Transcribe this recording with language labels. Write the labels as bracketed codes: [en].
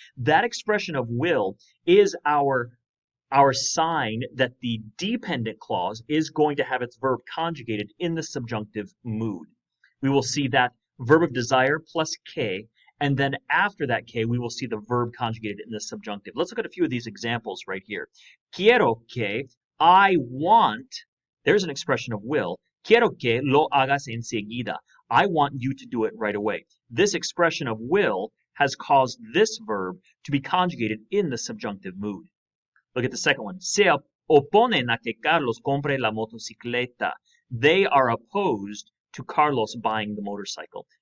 [en] That expression of will is our sign that the dependent clause is going to have its verb conjugated in the subjunctive mood. We will see that verb of desire plus que, and then after that que, we will see the verb conjugated in the subjunctive. Let's look at a few of these examples right here. [es] Quiero que, [en] I want, there's an expression of will. [es] Quiero que lo hagas enseguida. [en] I want you to do it right away. This expression of will has caused this verb to be conjugated in the subjunctive mood. Look at the second one. [es] Se oponen a que Carlos compre la motocicleta. [en] They are opposed to Carlos buying the motorcycle.